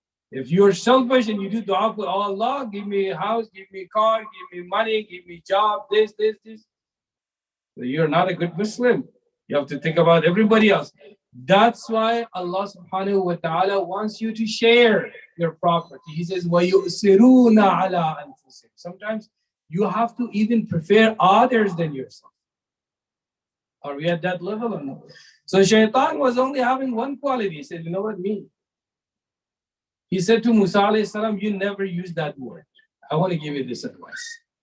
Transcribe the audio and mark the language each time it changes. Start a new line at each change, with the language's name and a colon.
English: If you're selfish and you do dua for Allah, give me a house, give me a car, give me money, give me a job, this, so you're not a good Muslim. You have to think about everybody else. That's why Allah subhanahu wa ta'ala wants you to share your property. He says,
Arabic: وَيُؤْسِرُونَ عَلَىٰ أَنفُسِهِمْ.
English: Sometimes you have to even prefer others than yourself. Are we at that level or no? So Shaitan was only having one quality. He said, you know what, me? He said to Musa alayhi salam, you never use that word. I want to give you this advice.